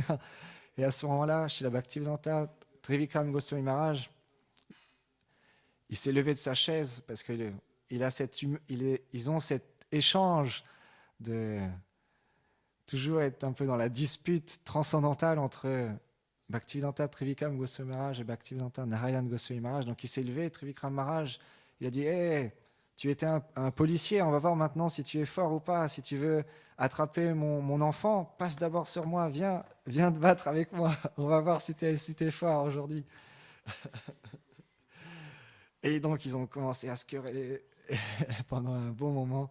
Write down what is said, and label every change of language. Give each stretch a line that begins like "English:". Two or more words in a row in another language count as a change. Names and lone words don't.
French: Et à ce moment-là, Srila Bhaktivedanta Trivikram Goswami Maharaj, il s'est levé de sa chaise parce qu'ils ont cet échange de toujours être un peu dans la dispute transcendantale entre Bhaktivedanta Trivikram Goswami Maharaj et Bhaktivedanta Narayana Goswami Maharaj. Donc il s'est levé, Trivikram Maharaj, il a dit hey, tu étais un policier, on va voir maintenant si tu es fort ou pas. Si tu veux attraper mon enfant, passe d'abord sur moi, viens te battre avec moi. On va voir si tu es fort aujourd'hui. Et donc ils ont commencé à se quereller pendant un bon moment.